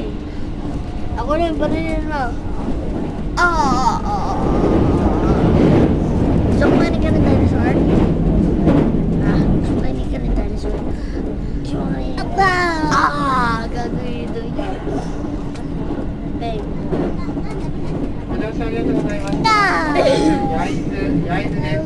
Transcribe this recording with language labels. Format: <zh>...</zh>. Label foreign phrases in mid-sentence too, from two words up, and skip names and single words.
<tl>Ako na yung barilin mo. Gusto mo kainin ka ng dinosaur? Gusto mo kainin ka ng dinosaur? Gusto mo kainin? Gagawin ito yun. Bang!</tl> <ja>ご乗車ありがとうございます。焼津です。</ja>